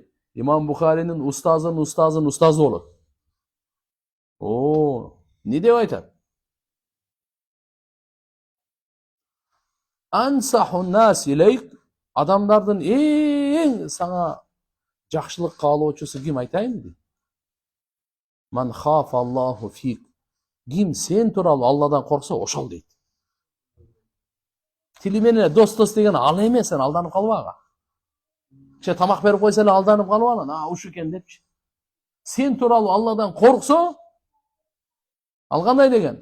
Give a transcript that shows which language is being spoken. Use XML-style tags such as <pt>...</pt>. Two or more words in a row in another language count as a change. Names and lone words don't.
<ky>Имам Бухаринин устазы болот. Не деп айтат?</ky> <ar>أنصح الناس إليك,</ar> <ky>адамдардын эң сага жакшылык каалоочусу ким айтайын дейт?</ky> <ar>من خاف الله فيك.</ar> <ky>Ким сен тууралуу Алладан корксо, ошол дейт. Тили менен дос деген ал эмес, сен алданып калбага. Тамак берип койсо эле алданып калбаган, ушу экен депчи. Сен тууралуу Алладан корксо, ал кандай деген?</ky>